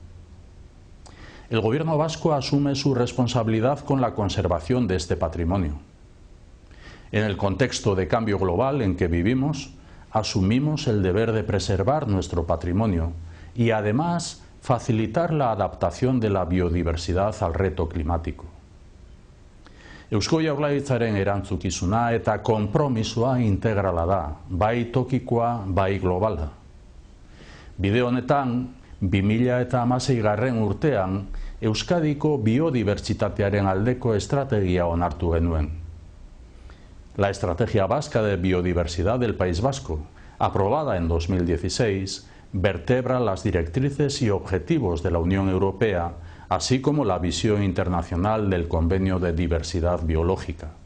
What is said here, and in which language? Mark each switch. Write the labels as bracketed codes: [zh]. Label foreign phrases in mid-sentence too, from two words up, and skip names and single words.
[es] El gobierno vasco asume su responsabilidad con la conservación de este patrimonio. En el contexto de cambio global en que vivimos, asumimos el deber de preservar nuestro patrimonio y además facilitar la adaptación de la biodiversidad al reto climático. [eu] Eusko Jaurlaritzaren erantzukizuna eta konpromisoa integrala da, bai tokikoa, bai globala. Bide honetan, 2016 urtean, Euskadiko biodibertsitatearen aldeko estrategia onartu genuen. [es] La Estrategia Vasca de Biodiversidad del País Vasco, aprobada en 2016, vertebra las directrices y objetivos de la Unión Europea, así como la visión internacional del Convenio de Diversidad Biológica.